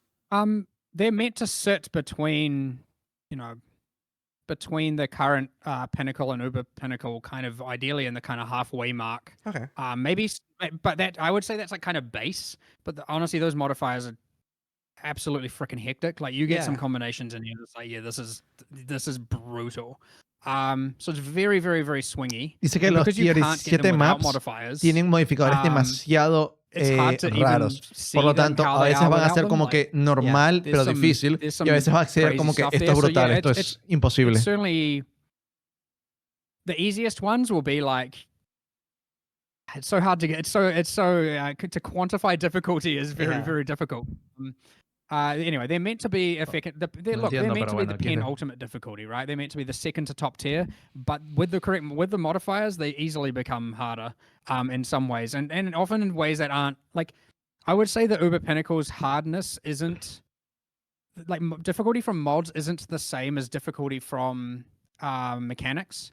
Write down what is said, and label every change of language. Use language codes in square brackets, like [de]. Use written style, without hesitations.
[en] They're meant to sit between the current Pinnacle and Uber Pinnacle, kind of ideally in the kind of halfway mark. Okay. Maybe, but that I would say that's kind of base. But honestly, those modifiers are absolutely freaking hectic. You get some combinations in here that's this is brutal. So it's very, very, very swingy. [es] Dice que los tier 17 maps tienen modificadores demasiado raros. Por lo tanto, a veces van a ser como que normal, pero difícil. Y a veces va a ser como que esto es brutal, esto es imposible. [en] Certainly, the easiest ones will be it's so hard to get. To quantify difficulty is very, very difficult. Anyway, they're meant to be effective. They're meant to be the penultimate difficulty, right? They're meant to be the second to top tier, but with the modifiers, they easily become harder in some ways, and often in ways that aren't I would say the Uber Pinnacle's hardness isn't difficulty from mods isn't the same as difficulty from mechanics.